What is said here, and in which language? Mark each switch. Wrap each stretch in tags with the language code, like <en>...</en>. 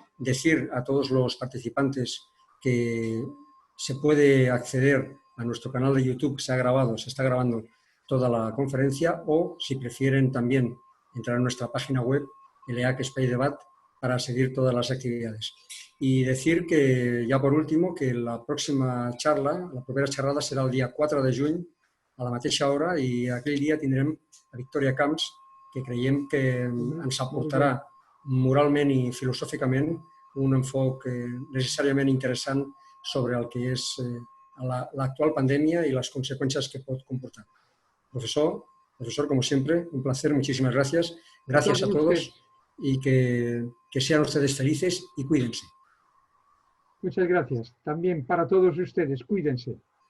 <es>Decir a todos los participantes que se puede acceder a nuestro canal de YouTube, se está grabando toda la conferencia, o si prefieren también entrar a nuestra página web, l'EAC Espai Debat, para seguir todas las actividades. Y decir que, ya por último, que la próxima charla,</es> <ca>la propera xerrada serà el dia 4 de juny, a la mateixa hora, i aquell dia tindrem a Victòria Camps, que creiem que ens aportarà moralment i filosòficament un enfoc necessàriament interessant sobre el que és l'actual pandèmia</ca> <es>y las consecuencias que puede comportar. Profesor, como siempre, un placer, muchísimas gracias. Gracias a todos y que sean ustedes felices y cuídense. Muchas gracias. También para todos ustedes, cuídense.</es>